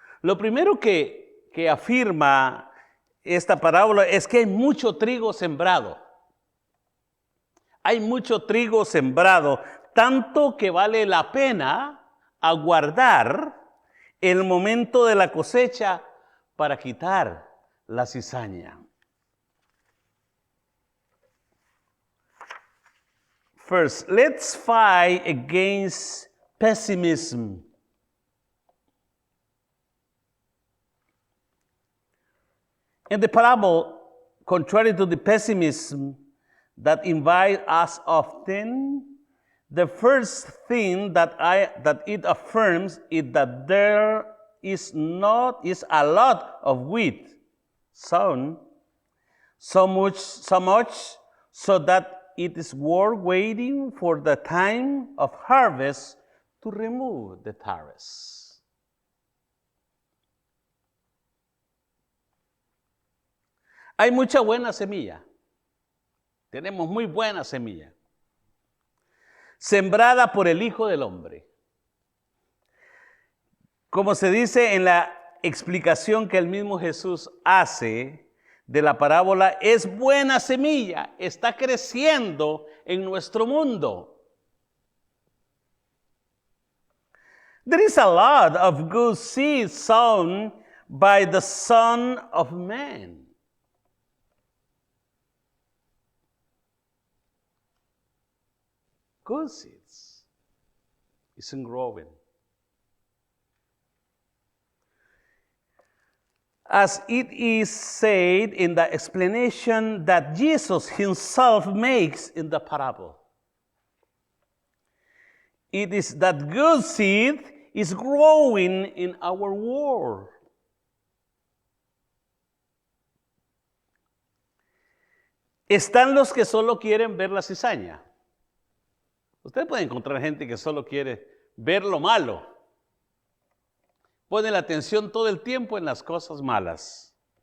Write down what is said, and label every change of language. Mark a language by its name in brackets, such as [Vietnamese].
[Spanish] Lo primero que afirma esta parábola es que hay mucho trigo sembrado. Hay mucho trigo sembrado, tanto que vale la pena aguardar el momento de la cosecha para quitar la cizaña. [English] First, let's fight against pessimism. In the parable, contrary to the pessimism that invite us often, the first thing that it affirms is that there is a lot of wheat sown, so much so that it is worth waiting for the time of harvest to remove the tares. [Spanish] Hay mucha buena semilla. Tenemos muy buena semilla. Sembrada por el Hijo del Hombre. Como se dice en la explicación que el mismo Jesús hace de la parábola, es buena semilla, está creciendo en nuestro mundo. [English] There is a lot of good seed sown by the Son of Man. Good seeds isn't growing. As it is said in the explanation that Jesus himself makes in the parable. It is that good seed is growing in our world. [Spanish] Están los que solo quieren ver la cizaña. Usted puede encontrar gente que solo quiere ver lo malo. Pone la atención todo el tiempo en las cosas malas.